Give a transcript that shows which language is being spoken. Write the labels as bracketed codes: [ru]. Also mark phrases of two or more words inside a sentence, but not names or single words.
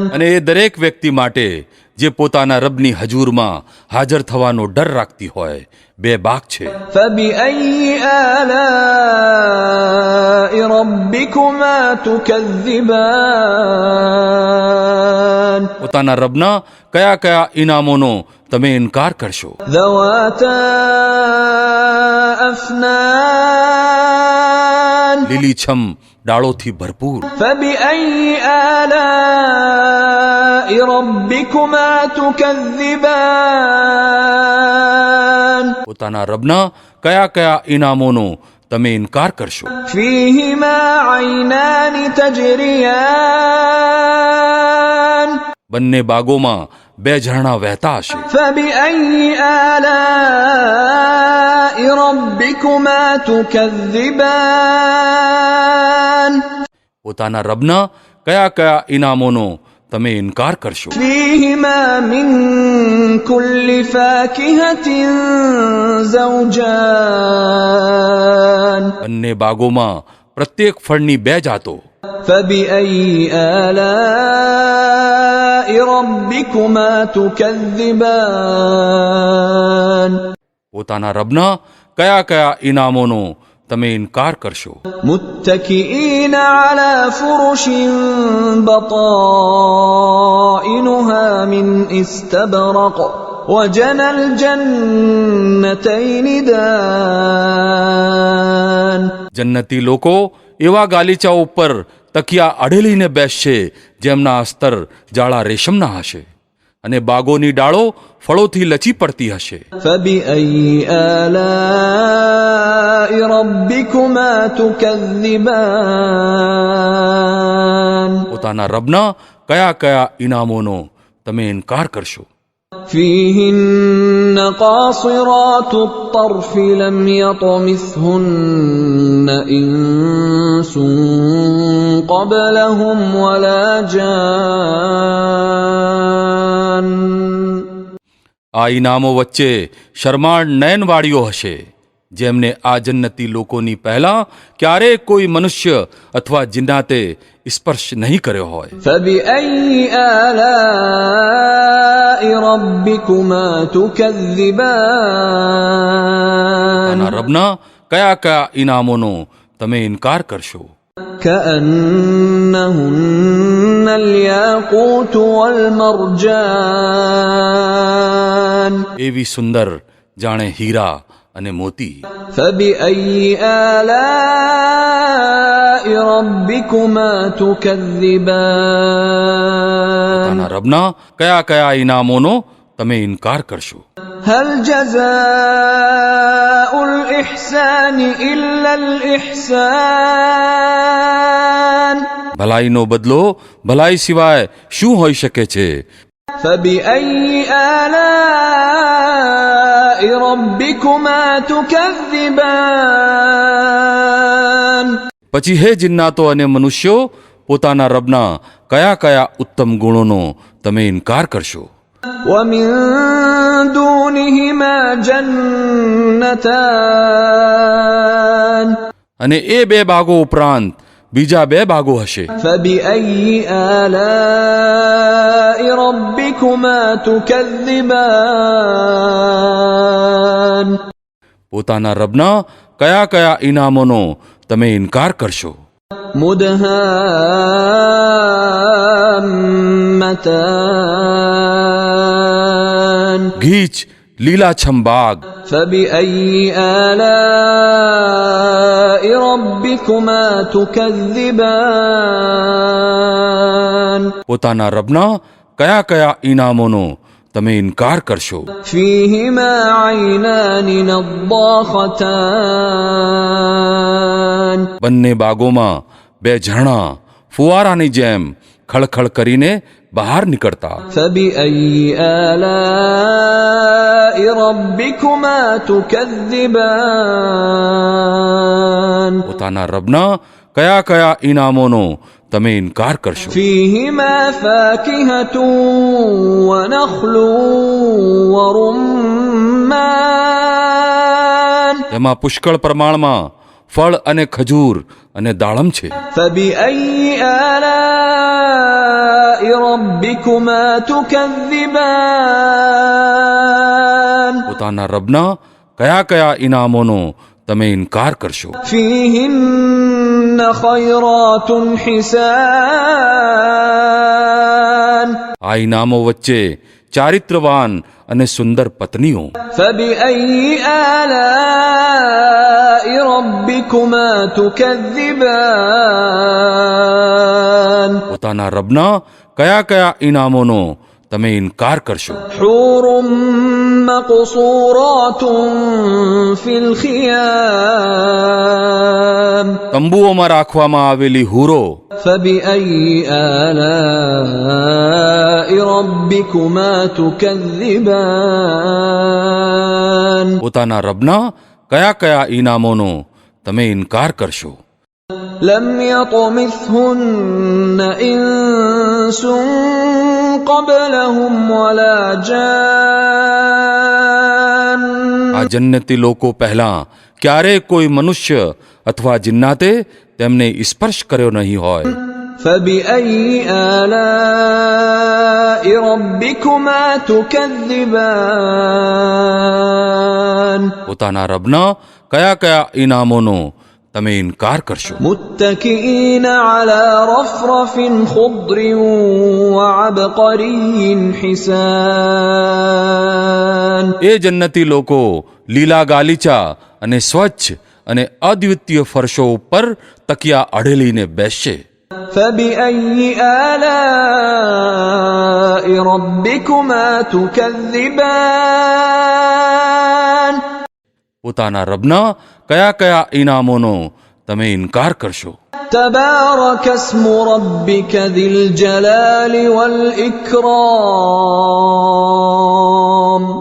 [gu] અને એ દરેક વ્યક્તિ માટે જે પોતાના રબની હજૂરમાં હાજર થવાનો ડર રાખતી હોય, બે બાગ છે. [ar] فبأي آلاء ربكما تكذبان [gu] પોતાના રબના કયા કયા ઇનામોનો તમે ઇનકાર કરશો. [ar] ذواتا أفنان [gu] લીલીછમ ડાળોથી ભરપૂર. [ar] فبأي آلاء ربكما تكذبان [gu] પોતાના રબના કયા કયા ઇનામોનો તમે ઇનકાર કરશો. [ar] فيهما عينان تجريان [gu] બંને બાગોમાં બે ઝરણા વહેતા હશે. [ar] فبأي آلاء ربكما تكذبان [gu] પોતાના રબના કયા કયા ઇનામોનો તમે ઇનકાર કરશો. [ar] فيهما من كل فاكهة زوجان [gu] બંને બાગોમાં પ્રત્યેક ફળની બે જાતો. [ar] فبأي آلاء ربكما تكذبان [gu] પોતાના રબના કયા કયા ઇનામોનો તમે ઇનકાર કરશો. [ar] متكئين على فرش بطائنها من استبرق وجنى الجنتين دان [gu] જન્નતી લોકો એવા ગાલીચા ઉપર તકિયા અડેલીને બેસશે જેમના અસ્તર જાળા રેશમના હશે અને બાગોની ડાળો ફળોથી લચી પડતી હશે. [ar] فبأي آلاء ربكما تكذبان [gu] પોતાના રબના કયા કયા ઇનામોનો તમે ઇનકાર કરશો. [ar] فيهن قاصرات الطرف لم يطمثهن إنس قبلهم ولا جان [gu] આ ઇનામો વચ્ચે શરમાળ નયનવાળીઓ હશે જેમને આ જન્નતી લોકોની પહેલા ક્યારેય કોઈ મનુષ્ય અથવા જિન્નાતે સ્પર્શ નહીં કર્યો હોય. [ar] فبأي آلاء ربكما تكذبان [gu] પોતાના રબના કયા કયા ઇનામોનો તમે ઇનકાર કરશો. [ar] كأنهن الياقوت والمرجان [gu] એવી સુંદર જાણે હીરા અને મોતી. [ar] فبأي آلاء ربكما تكذبان [gu] પોતાના રબના કયા કયા ઇનામોનો તમે ઇનકાર કરશો. [ar] هل جزاء الإحسان إلا الإحسان [gu] ભલાઈનો બદલો ભલાઈ સિવાય શું હોઈ શકે છે. [ar] فبأي آلاء ربكما تكذبان [gu] પછી હે જિન્નાતો અને મનુષ્યો પોતાના રબના કયા કયા ઉત્તમ ગુણોનો તમે ઇનકાર કરશો. [ar] ومن دونهما جنتان [gu] અને એ બે બાગો ઉપરાંત બીજા બે બાગો હશે. [ar] فبأي آلاء ربكما تكذبان [gu] પોતાના રબના કયા કયા ઇનામોનો તમે ઇનકાર કરશો. [ar] مدهامتان [gu] ગીચ લીલાછમ બાગ, [ar] فبأي آلاء ربكما تكذبان [gu] પોતાના રબના કયા કયા ઇનામોનો તમે ઇનકાર કરશો? [ar] فيهما عينان نضاختان [gu] બંને બાગોમાં બે ઝરણા ફુવારાની જેમ ખળખળ કરીને બહાર નીકળતા. [ar] فبأي آلاء ربكما تكذبان [gu] પોતાના રબના કયા કયા ઇનામોનો તમે ઇનકાર કરશો? [ar] فيهما فاكهة ونخل ورمان [gu] તેમાં પુષ્કળ પ્રમાણમાં ફળ અને ખજૂર અને દાડમ છે. [ar] فبأي آلاء ربكما تكذبان [gu] પોતાના રબના કયા કયા ઇનામોનો તમે ઇનકાર કરશો? [ar] فيهن خيرات حسان [gu] આ ઇનામો વચ્ચે ચારિત્રવાન અને સુંદર પત્નીઓ. [ar] فبأي آلاء ربكما تكذبان [gu] પોતાના રબના કયા કયા ઇનામોનો તમે ઇનકાર કરશો? [ar] حور مقصورات في الخيام [gu] તંબુઓમાં રાખવામાં આવેલી હુરો. [ar] فبأي آلاء ربكما تكذبان [gu] પોતાના રબના કયા કયા ઇનામોનો તમે ઇનકાર કરશો? [ar] لم يطمثهن إنس قبلهم ولا جان [gu] આ જન્નતી લોકો પહેલા ક્યારેય કોઈ મનુષ્ય અથવા જિન્નાતે તેમને સ્પર્શ કર્યો નહીં હોય. [ar] فبأي آلاء ربكما تكذبان [gu] પોતાના રબના કયા કયા ઇનામોનો તમે ઇનકાર કરશો? [ar] متكئين على رفرف خضر وعبقري حسان [gu] એ જન્નતી લોકો લીલા ગાલીચા અને સ્વચ્છ અને અદ્વિતીય ફરશો ઉપર તકિયા અડેલીને બેસશે. [ar] فبأي آلاء ربكما تكذبان [gu] પોતાના રબના કયા કયા ઇનામોનો તમે ઇનકાર કરશો? [ar] تبارك اسم ربك ذي الجلال والإكرام